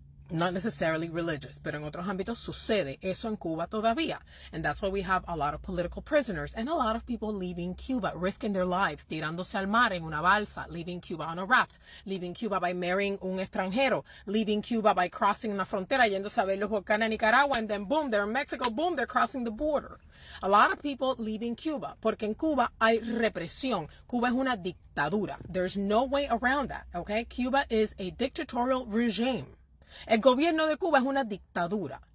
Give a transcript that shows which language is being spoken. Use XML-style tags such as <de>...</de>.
<en>Not necessarily religious, but</en> <es>en otros ámbitos sucede eso en Cuba todavía.</es> <en>And that's why we have a lot of political prisoners and a lot of people leaving Cuba, risking their lives,</en> <es>tirándose al mar en una balsa,</es> <en>leaving Cuba on a raft, leaving Cuba by marrying</en> <es>un extranjero,</es> <en>leaving Cuba by crossing</en> <es>una frontera, yéndose a ver los volcanes a Nicaragua,</es> <en>and then boom, they're in Mexico, boom, they're crossing the border. A lot of people leaving Cuba,</en> <es>porque en Cuba hay represión. Cuba es una dictadura.</es> <en>There's no way around that, okay? Cuba is a dictatorial regime.</en> <es>El gobierno de Cuba es una dictadura.</es>